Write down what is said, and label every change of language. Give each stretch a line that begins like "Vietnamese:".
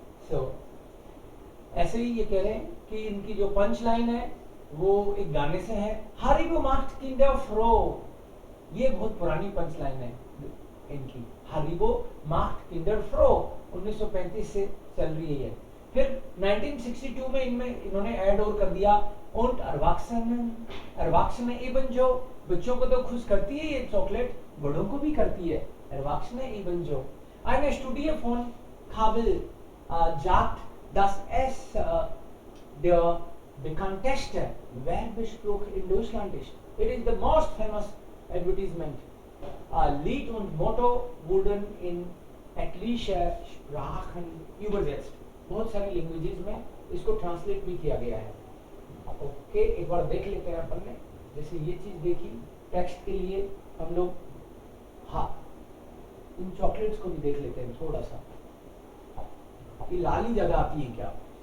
Hindi: सो ऐसे ही ये कह रहे हैं कि इनकी जो पंच लाइन है वो एक गाने से है,
German: Haribo macht Kinder froh,
Hindi: ये बहुत पुरानी पंच लाइन है इनकी,
German: Haribo macht Kinder froh
Hindi: 1935 से चल रही है ये। फिर 1962 में इनमें इन्होंने ऐड और कर दिया,
German: und Erwachsene ebenso,
Hindi: बच्चों को तो खुश करती है ये चॉकलेट, बड़ों को भी करती है,
German: Erwachsene ebenso। Eine Studie von Kabel sagt, dass es der bekannteste Werbespruch in Deutschland ist.
English: It is the most famous advertisement.
German: Lied und Motto wurden in etliche Sprachen übersetzt.
Hindi: बहुत सारी लैंग्वेजेस में इसको translate भी किया गया है। Okay, एक बार देख लेते हैं अपन ने, जैसे ये चीज देखी टेक्स्ट के लिए हम लोग, हाँ इन चॉकलेट्स को भी देख लेते हैं थोड़ा सा, कि लाली ज्यादा आती है क्या।